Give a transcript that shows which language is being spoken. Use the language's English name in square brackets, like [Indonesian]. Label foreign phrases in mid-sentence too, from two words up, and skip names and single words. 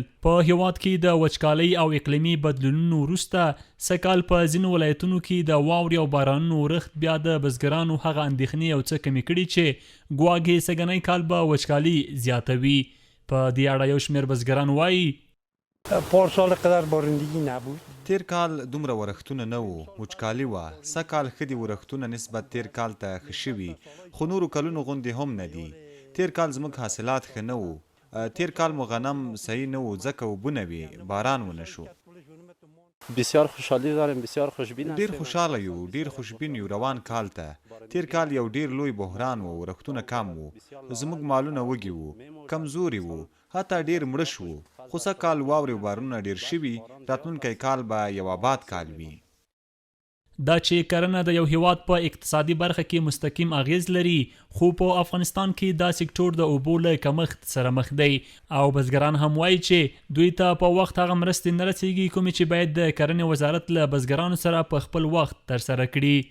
[Pashto] په هیواد کې د وچکالۍ او اقلیمي بدلونونو وروسته سږکال په ځینو ولایتونو کې د واورې او بارانونو ورښت بیا د بزګرانو هغه اندېښنې یو څه کمې کړي چې ګواکې سږنی کال به وچکالي زیاتوي. په دې اړه یو شمېر بزګران وایي [Persian] پارسال قدر بارندگی نبود. [Pashto] تیر کال دومره ورښتونه نه وو، وچکالي وه. سږکال ښه دي ورښتونه نسبت تیر کال ته ښه شوي، خو نورو کلونو غوندې هم نه دي. تیر کال زموږ حاصلات ښه نه وو. تیر کال مو غنم صحیح نه وو ځکه اوبه نه وي، باران ونه شو. [Persian] بسیار خوشحالی داریم، بسیار خوشبین [Pashto] ډیر خوشحاله یو، ډیر خوشبین یو روان کال ته. تیر کال یو ډیر لوی بحران وو، ورښتونه کم وو، زموږ مالونه وږي وو، کمزوري وو، حتی ډیر مړه شو. خو سږکال واورې او بارانونه ډیر شوي، راتلونکی کال به یو آباد کال وي. دا چې کرنه د یو هیواد په اقتصادي برخه کې مستقیم اغیز لري، خو په افغانستان کې دا سکتور د اوبو له کمښت سره مخ دی او بزګران هم وایي چې دوی ته په وخت هغه مرستې نه رسیږي کومې چې باید د کرنې وزارت له بزګرانو سره په خپل وخت ترسره کړي.